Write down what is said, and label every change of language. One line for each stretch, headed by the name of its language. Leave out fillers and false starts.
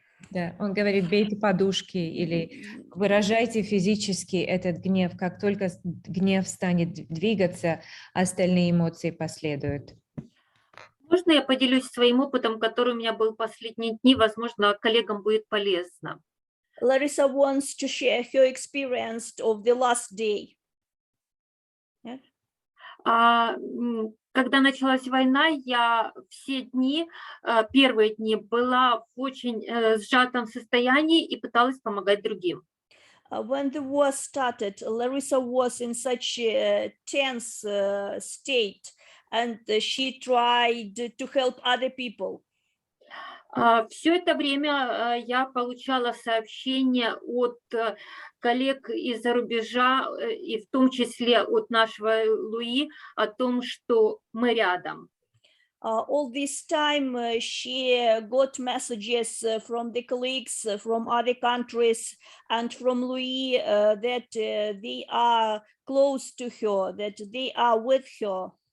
Russian: Да, он говорит, бейте подушки или выражайте физически этот гнев. Как только гнев станет двигаться, остальные эмоции последуют. Можно я поделюсь своим опытом, который у меня был в последние дни? Возможно, коллегам будет полезно.
English: Larissa wants to share her experience of the last day.
Russian: Когда началась война, я все дни, первые дни была в очень сжатом состоянии и пыталась помогать другим.
English: When the war started, Larissa was in such a tense state, and she tried to help other people.
Russian: Все это время я получала сообщения от коллег из-за рубежа, и в том числе от нашего Луи, о том, что мы рядом.
English: All this time, she got messages from the colleagues from other countries and from Louis that they are close to her, that they are with her.